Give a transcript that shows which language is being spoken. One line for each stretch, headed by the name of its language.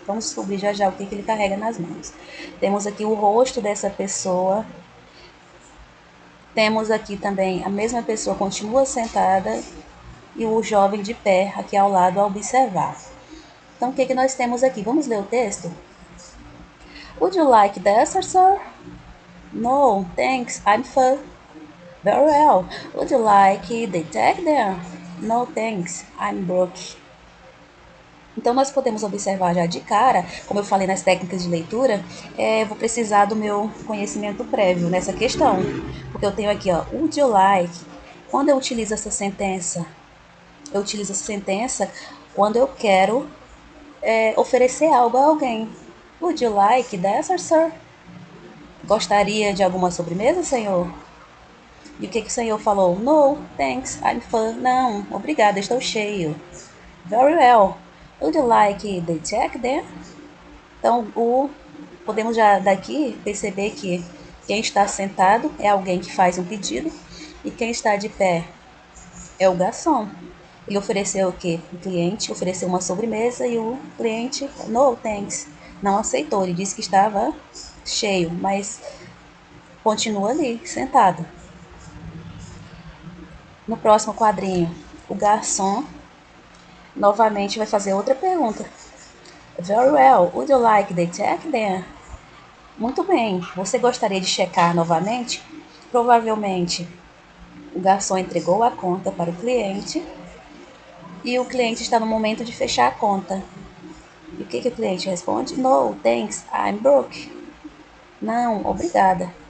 Portuguese: Vamos descobrir já já o que ele carrega nas mãos. Temos aqui o rosto dessa pessoa. Temos aqui também a mesma pessoa continua sentada e o jovem de pé aqui ao lado a observar. Então, o que nós temos aqui? Vamos ler o texto?
English: Would you like dessert, sir? No, thanks, I'm full. Very well. Would you like the tag there? No, thanks, I'm broke.
Portuguese: Então, nós podemos observar já de cara, como eu falei nas técnicas de leitura, vou precisar do meu conhecimento prévio nessa questão. Porque eu tenho aqui, ó,
English: would you like?
Portuguese: Quando eu utilizo essa sentença? Eu utilizo essa sentença quando eu quero oferecer algo a alguém.
English: Would you like dessert, sir?
Portuguese: Gostaria de alguma sobremesa, senhor? E o que o senhor falou?
English: No, thanks, I'm full.
Portuguese: Não, obrigada, estou cheio.
English: Very well. Would you like the check there?
Portuguese: Então, podemos já daqui perceber que quem está sentado é alguém que faz um pedido e quem está de pé é o garçom. Ele ofereceu o quê? O cliente ofereceu uma sobremesa e o cliente,
English: no thanks,
Portuguese: não aceitou. Ele disse que estava cheio, mas continua ali, sentado. No próximo quadrinho, o garçom novamente vai fazer outra pergunta.
English: Very well, would you like the check then?
Portuguese: Muito bem, você gostaria de checar novamente? Provavelmente o garçom entregou a conta para o cliente e o cliente está no momento de fechar a conta. E o que o cliente responde?
English: No, thanks, I'm broke.
Portuguese: Não, obrigada.